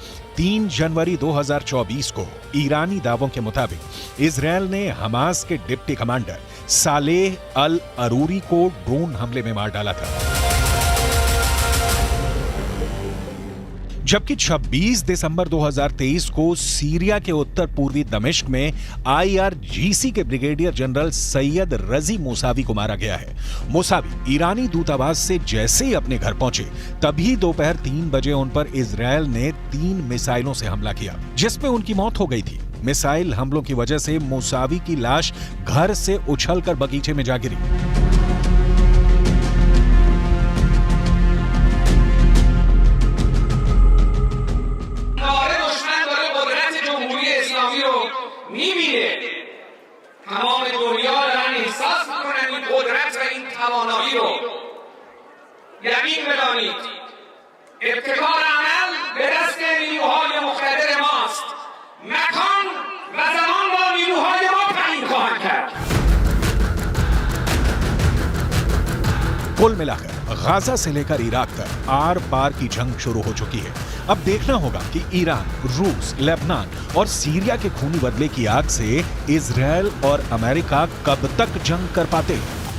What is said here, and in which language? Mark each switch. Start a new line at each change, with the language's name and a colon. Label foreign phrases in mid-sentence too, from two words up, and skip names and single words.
Hindi: 3 जनवरी 2024 को ईरानी दावों के मुताबिक इजरायल ने हमास के डिप्टी कमांडर सालेह अल अरूरी को ड्रोन हमले में मार डाला था, जबकि 26 दिसंबर 2023 को सीरिया के उत्तर पूर्वी दमिश्क में IRGC के ब्रिगेडियर जनरल सैयद रजी मूसावी को मारा गया है। मूसावी ईरानी दूतावास से जैसे ही अपने घर पहुंचे तभी दोपहर 3 बजे उन पर इजरायल ने 3 मिसाइलों से हमला किया, जिसमें उनकी मौत हो गई थी। मिसाइल हमलों की वजह से मूसावी की लाश घर से उछलकर बगीचे में जा गिरी।
Persian: تمام دنیا دارن احساس میکنن این قدرت و این توانایی رو یقین بدانید ابتکار عمل به دست نیروهای مقتدر ماست. مکان و زمان با نیروهای ما تعیین خواهند کرد.
Hindi: कुल मिलाकर गाजा से लेकर इराक तक आर पार की जंग शुरू हो चुकी है। अब देखना होगा कि ईरान, रूस, लेबनान और सीरिया के खूनी बदले की आग से इजरायल और अमेरिका कब तक जंग कर पाते हैं।